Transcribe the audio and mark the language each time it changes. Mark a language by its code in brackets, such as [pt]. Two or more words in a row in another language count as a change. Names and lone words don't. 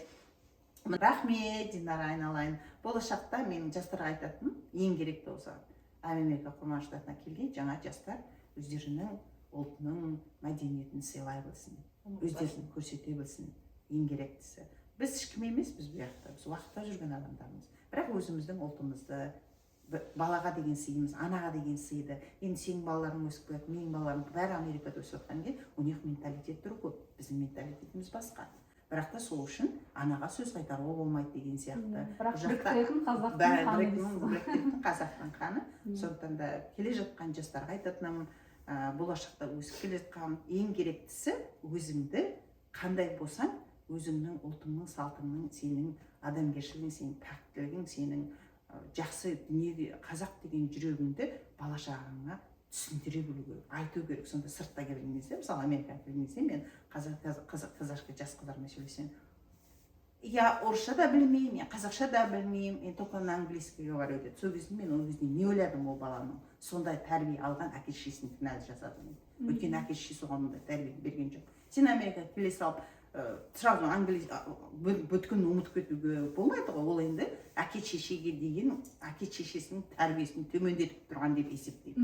[kk] Рахмет, Динара, айналайын. Болашақта мен жастарға айтатыным, ең керекті осы Америка құрама штатына келген жаңа жастар өздерінің ұлтының мәдениетін сыйлай білсін, өздерін көрсете білсін. Ең керектісі. Біз ешкім емес, біз бұл жақта, біз уақытта жүрген адамдармыз. Бірақ өзіміздің ұлтымызды, балаға деген сыйымыз, анаға деген сыйды. Енді сенің балаларың өсіп келеді, менің балаларым бәрі Америкада өсіп жатқан кезде, [ru] у них [kk] менталитеттері көп. Біздің менталитетіміз басқа. Бірақ та сол үшін анаға сөз қайтаруға болмайды деген сияқты. Бірақ қазақтың қаны. Сондықтан да келе жатқан жастарға айтатыным, болашақта өсіп келе жатқан ең керектісі өзіңді қандай болсаң, өзіңнің ұлтыңның, салтыңның, сенің адамгершілігің, сенің пәктілігің, сенің жақсы дүниеге қазақ деген жүрегіңді бала-шағаңа түсіндіре білу керек, айту керек. Сонда сыртта келген кезде, мысалы Америкаға келген кезде, мен қазақша жас қыздармен сөйлесем, я орысша да білмеймін, я қазақша да білмеймін, мен [ru] только на английский говорю [kk] деді. Сол кезде мен ол кезде не ойладым ол баланың, сондай тәрбие алған әке-шешесін кінәлі жасадым. Өйткені әке-шешесі оған ондай тәрбие берген жоқ. Сен Америкаға келе салып, сразу бүткін ұмытып кетуге болмайды ғой. Ол енді әке-шешеге деген әке-шешесінің тәрбиесін төмендетіп тұрған деп есептейді.